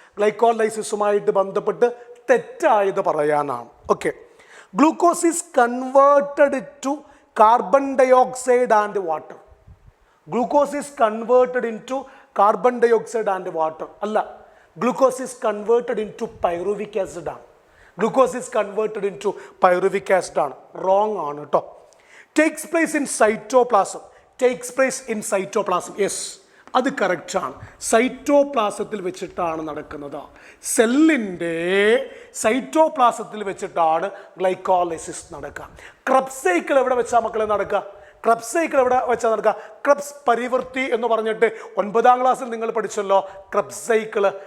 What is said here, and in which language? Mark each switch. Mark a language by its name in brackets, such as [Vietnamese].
[Malayalam] ഗ്ലൈക്കോലൈസിസുമായിട്ട് ബന്ധപ്പെട്ട് തെറ്റായത് പറയാനാണ്. [English] Okay, glucose is converted to carbon dioxide and water. Glucose is converted in to carbon dioxide and water അല്ല, glucose is converted into pyruvic acid ആണ്. Glucose is converted into pyruvic acid ആണ്. [Malayalam] Wrong ആണ് കേട്ടോ. [English] Takes place in cytoplasm. Takes place in cytoplasm. [Malayalam] Yes, അത് correct ആണ്. സൈറ്റോപ്ലാസത്തിൽ വെച്ചിട്ടാണ് നടക്കുന്നത്. സെല്ലിൻ്റെ സൈറ്റോപ്ലാസത്തിൽ വെച്ചിട്ടാണ് ഗ്ലൈക്കോലൈസിസ് നടക്കുക. ക്രബ്സ് സൈക്കിൾ എവിടെ വെച്ചാൽ മക്കളെ നടക്കുക? ക്രബ്സ് സൈക്കിൾ എവിടെ വെച്ചാൽ നടക്കുക? ക്രബ്സ് പരിവൃത്തി എന്ന് പറഞ്ഞിട്ട് 9ാം ക്ലാസ്സിൽ നിങ്ങൾ പഠിച്ചല്ലോ ക്രബ്സ് സൈക്കിള്.